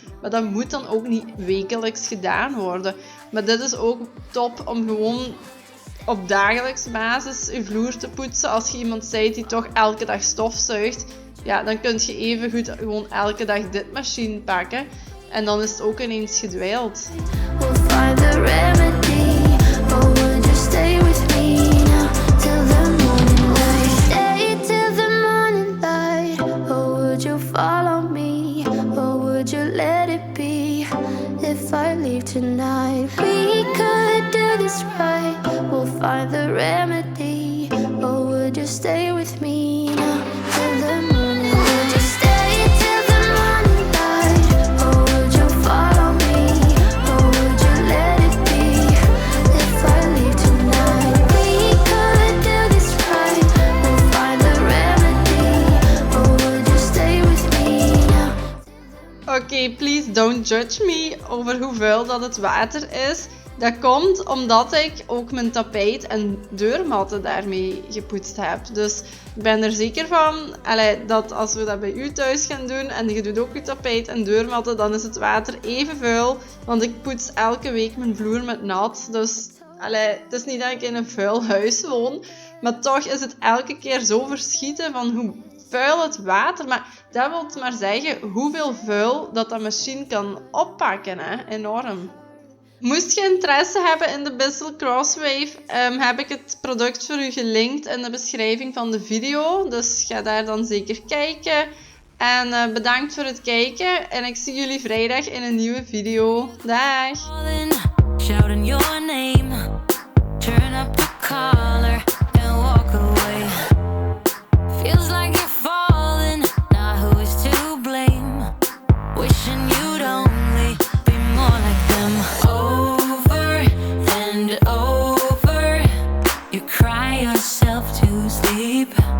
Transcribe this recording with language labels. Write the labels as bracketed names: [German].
[Dutch] Maar dat moet dan ook niet wekelijks gedaan worden. Maar dit is ook top om gewoon op dagelijkse basis je vloer te poetsen. Als je iemand bent die toch elke dag stofzuigt, ja, dan kun je even goed gewoon elke dag dit machine pakken. En dan is het ook ineens gedweild. [English] We'll find the remedy. Or would you stay with me now till the morning light? Stay till the morning light. Or would you follow me? Or would you let it be? If I leave tonight, we could do this right. We'll find the remedy. Or would you stay with me now till the morning light? Would you stay till the morning light? Or would you follow me? Or would you let it be? If I leave tonight, we could do this right. We'll find the remedy. Or would you stay with me now? [Dutch] Oké, [English] please don't judge me [Dutch] over hoe vuil dat het water is. Dat komt omdat ik ook mijn tapijt en deurmatten daarmee gepoetst heb. Dus ik ben er zeker van dat als we dat bij u thuis gaan doen en je doet ook je tapijt en deurmatten, dan is het water even vuil. Want ik poets elke week mijn vloer met nat. Dus het is niet dat ik in een vuil huis woon. Maar toch is het elke keer zo verschieten van hoe vuil het water. Maar dat wil maar zeggen hoeveel vuil dat machine kan oppakken. Hè? Enorm. Moest je interesse hebben in de Bissell Crosswave, heb ik het product voor u gelinkt in de beschrijving van de video. Dus ga daar dan zeker kijken. En bedankt voor het kijken. En ik zie jullie vrijdag in een nieuwe video. Dag! [English] Shouting your name, turn up the collar and walk away. Feels like you're falling, now who is to blame? Wishing you'd only be more like them. Over and over, you cry yourself to sleep.